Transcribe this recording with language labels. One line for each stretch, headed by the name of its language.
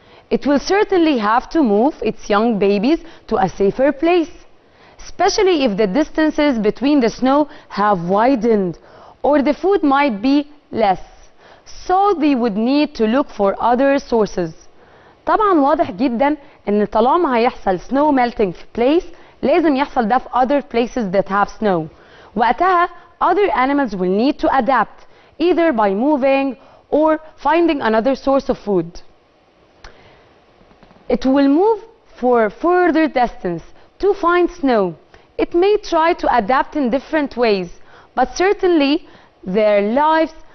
English: It will certainly have to move its young babies to a safer place, especially if the distances between the snow have widened or the food might be less. So they would need to look for other sources.
Arabic: طبعا واضح جدا ان طالما هيحصل
English: snow melting
Arabic: في place لازم يحصل ده في
English: other places that have snow.
Arabic: وقتها
English: other animals will need to adapt either by moving or finding another source of food. It will move for further distance to find snow. It may try to adapt in different ways, but certainly their lives